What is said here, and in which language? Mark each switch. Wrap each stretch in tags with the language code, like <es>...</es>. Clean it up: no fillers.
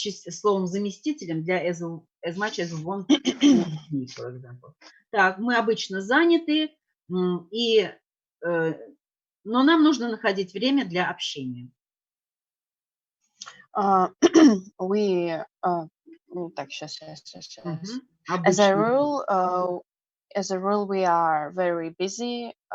<ru>словом заместителем для</ru> <en>as much as we want to be, for example.</en> <ru>Так, мы обычно заняты, но нам нужно находить время для общения.</ru> <en>We,</en> <ru>так, сейчас. Обычно.</ru> <en>As a rule, we are very busy.</en>